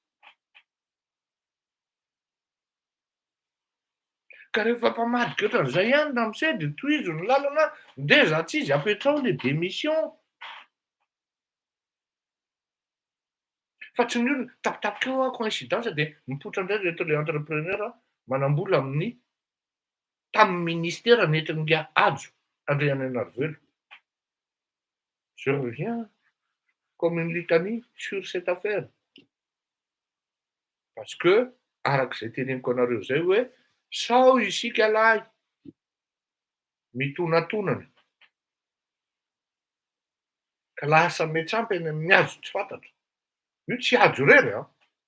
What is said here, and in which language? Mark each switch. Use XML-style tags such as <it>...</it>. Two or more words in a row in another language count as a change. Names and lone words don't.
<mg>Ka rehefa mpamadika ohatran'izay ihany na misy dia tohizo ny lalana, ndeza tsy izy apetrao</mg> <fr>le démission.</fr> <mg>Fa tsy ny olona tapitapika eo coïncidence dia mipoitra indray rehetra</mg> <fr>le entrepreneur</fr> <mg>manam-bola tamin'ny ministère nentin'ny Adzo Andriananarivelo.</mg> <fr>Je reviens comme une litanie sur cette affaire. Parce que</fr> <mg>arak'izay teneniko anareo zay hoe sao isika lahy mitonatonana ka lasa miantsampy any amin'ny Adzo tsy fantatra. Io tsy Adzo irery a.</mg>